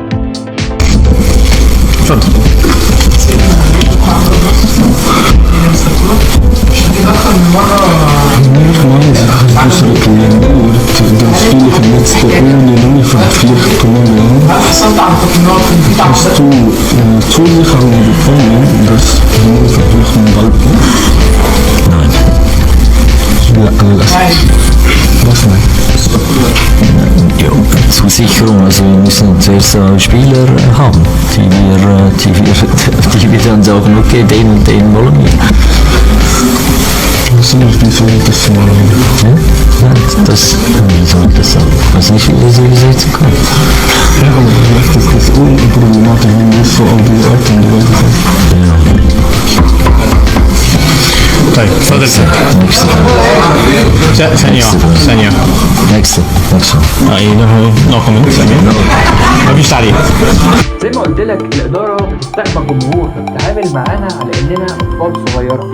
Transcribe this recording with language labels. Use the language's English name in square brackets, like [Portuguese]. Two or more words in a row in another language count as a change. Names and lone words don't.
[Arabic] اتفضل. حصلت على التقنيات اللي [German] Zur Sicherung, also wir müssen zuerst Spieler haben, die wir dann sagen, okay, den und den wollen wir. Das ist nicht, wie soll ich das machen? Ja? Wie soll ich das sagen? Ich weiß nicht, wie das übersetzen kann. Ja, aber vielleicht ist das unproblematisch, wenn wir so all die Orte in die Welt kommen. Ja. [Arabic] طيب اتفضل. ثانية. [German] Nächste. [English] No comment. [Arabic] مفيش تعليق. زي ما قلت لك الاداره بتستقبل الجمهور، بتتعامل معانا على اننا اطفال صغيره.